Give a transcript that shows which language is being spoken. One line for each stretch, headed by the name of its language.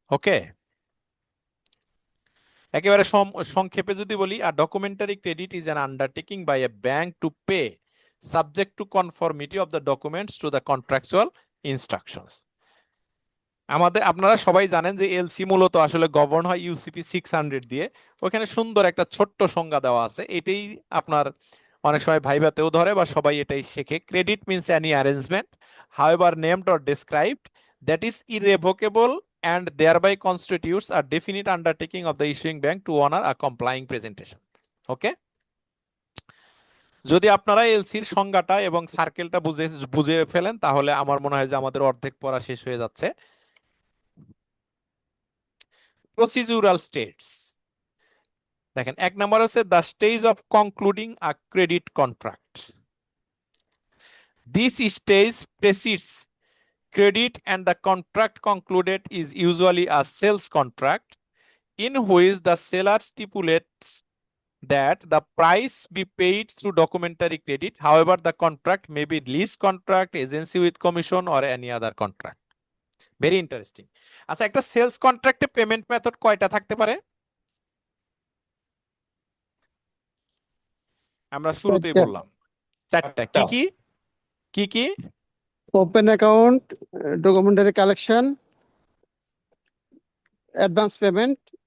English: okay,
Bangla: একেবারে সংক্ষেপে যদি বলি,
English: আর documentary credit is an undertaking by a bank to pay subject to conformity of the documents to the contractual instructions.
Bangla: আপনারা সবাই জানেন যে এলসি মূলত আসলে গভর্ন হয় ইউসিপি 600 দিয়ে। ওখানে সুন্দর একটা ছোট্ট সংজ্ঞা দেওয়া আছে, এটাই আপনার অনেক সময় ভাইভাতেও ধরে বা সবাই এটাই শেখে।
English: Credit means any arrangement however named or described that is irrevocable and thereby constitutes a definite undertaking of the issuing bank to honor a complying presentation.
Bangla: ওকে, যদি আপনারা এলসির সংজ্ঞাটা এবং সার্কেলটা বুঝে বুঝে ফেলেন তাহলে আমার মনে হয় যে আমাদের অর্ধেক পড়া শেষ হয়ে যাচ্ছে।
English: procedural states
Bangla: দেখেন, এক নম্বর হচ্ছে
English: The stage of concluding a credit contract. This stage precedes credit and the contract concluded is usually a sales contract in which the seller stipulates that the price be paid through documentary credit. However, the contract may be lease contract, agency with commission, or any other contract. Very interesting.
Bangla: আচ্ছা, একটা sales কন্ট্রাক্টে payment method কয়টা থাকতে পারে? আমরা শুরুতেই বললাম চারটা। কি কি কি কি?
English: Open account, documentary collection, advance payment.